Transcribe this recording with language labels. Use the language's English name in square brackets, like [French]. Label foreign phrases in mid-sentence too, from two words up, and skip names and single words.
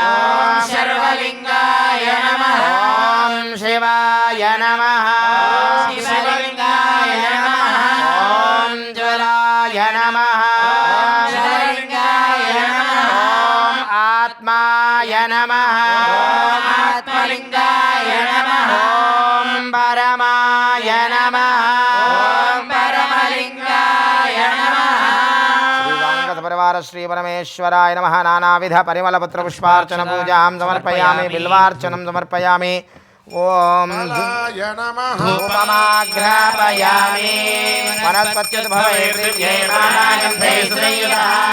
[Sanskrit] सर्वलिङ्गाय नमः ॐ शिवाय नमः शिवलिङ्गाय नमः ॐ ज्वलाय नमः शिवलिङ्गाय नमः ॐ आत्माय नमः ॐ परमाय नमः ॐ परमलिङ्गाय नमः परिवार श्री परमेश्वराय नमः नानाविध परिमळ पुत्र पुष्पार्चन पूजां समर्पयामि बिल्वार्चनं समर्पयामि ॐ धूपमाघ्रापयामि वनस्पत्युद्भवे प्रीत्यै नानागन्धै सुसंयुतः